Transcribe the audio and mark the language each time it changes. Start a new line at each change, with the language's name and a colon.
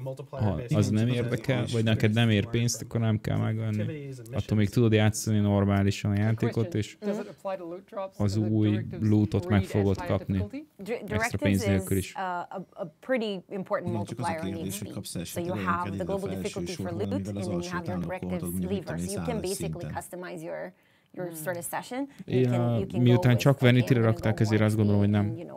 Hungarian: Ha az nem érdekel, vagy neked nem ér pénzt, akkor nem kell megvenni. Attól még tudod játszani normálisan a játékot, és az új lootot meg fogod kapni. Extra pénz nélkül is.
English: A pretty important multiplier in EXP. So you have the global difficulty for loot, and then you have your directives lever. So you can basically customize your sort of session.
Hungarian: Miután csak Vanity-re rakták, ezért azt gondolom, hogy nem.